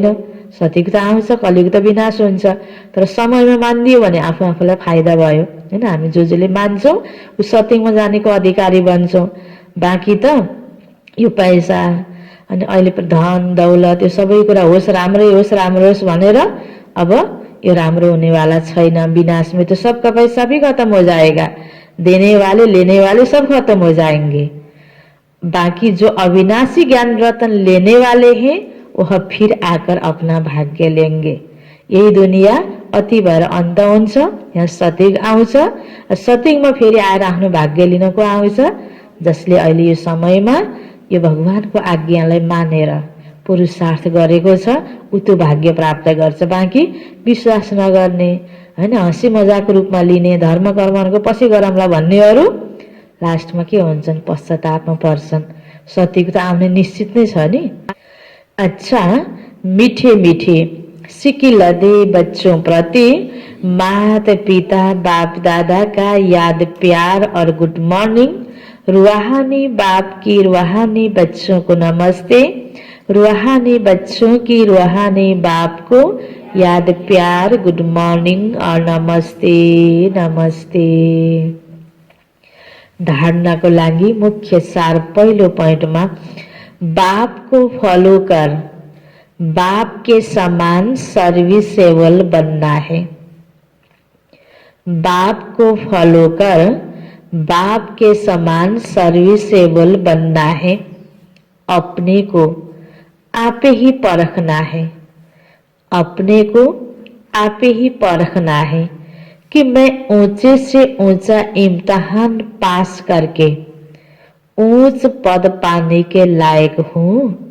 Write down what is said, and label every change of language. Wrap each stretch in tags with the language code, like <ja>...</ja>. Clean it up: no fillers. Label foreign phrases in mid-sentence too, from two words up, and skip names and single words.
<ne>सत्यको त आउँछ, कलियुग त विनाश हुन्छ। तर समयमा मानिदियो भने आफूलाई फाइदा भयो हैन। हामी जसले मान्छौँ ऊ सत्यमा जानेको अधिकारी बन्छौँ। बाँकी त यो पैसा अनि अहिले धन दौलत यो सबै कुरा होस्, राम्रै होस् भनेर अब यो राम्रो होनेवाला छैन।</ne> <hi>विनाश में तो सबका पैसा भी खत्म हो जाएगा, देने वाले लेने वाले सब खत्म हो जाएंगे। बाकी जो अविनाशी ज्ञान रतन लेने वाले हैं वह फिर आकर अपना भाग्य लेंगे।</hi> <ne>यही दुनिया अति भएर अन्त हुन्छ। यहाँ सतिग आउँछ, सतिगमा फेरि आएर आफ्नो भाग्य लिनको आउँछ। जसले अहिले यो समयमा यो भगवानको आज्ञालाई मानेर पुरुषार्थ गरेको छ उ त्यो भाग्य प्राप्त गर्छ। बाँकी विश्वास नगर्ने हैन, हँसी मजाको रूपमा लिने, धर्म कर्मको पछि गरौँला भन्नेहरू लास्टमा के हुन्छन्, पश्चातापमा पर्छन्। सत्यको त आउने निश्चित नै छ नि।</ne> <hi>अच्छा, मीठे मीठे सिक्की लदे बच्चों प्रति माता पिता बाप दादा का याद प्यार और</hi> <en>good morning.</en> <hi>रूहानी बाप की रूहानी बच्चों को नमस्ते, रूहानी बच्चों की रूहानी बाप को याद प्यार</hi> <en>good morning</en> <hi>और नमस्ते नमस्ते।</hi> <ne>धारणाको लागि मुख्य सार पहिलो पोइन्टमा</ne> <hi>बाप को फॉलो कर, बाप के समान सर्विसेबल बनना है। बाप को फॉलो कर, बाप के समान सर्विसेबल बनना है। अपने को आपे ही परखना है, अपने को आपे ही परखना है कि मैं ऊंचे से ऊंचा इम्तिहान पास करके ऊंच पद पाने के लायक हूँ।</hi>